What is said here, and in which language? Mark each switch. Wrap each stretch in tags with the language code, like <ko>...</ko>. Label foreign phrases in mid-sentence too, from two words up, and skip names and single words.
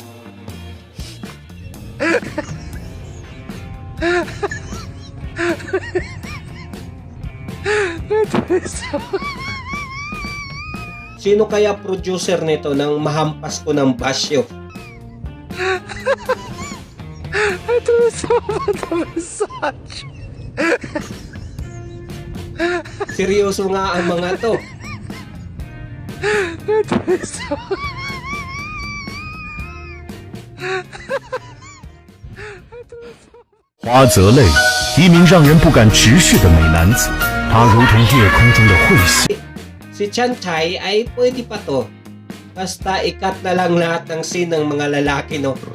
<tl>Sino kaya producer nito nang mahampas ko ng basyo? Seryoso nga ang mga to.</tl> <zh>花泽类，一名让人不敢直视的美男子，他如同夜空中的彗星。</zh> <tl>Si Chan Chai ay pwede pa to. Basta ikat na lang lahat ng scene ng mga lalaki, no?</tl>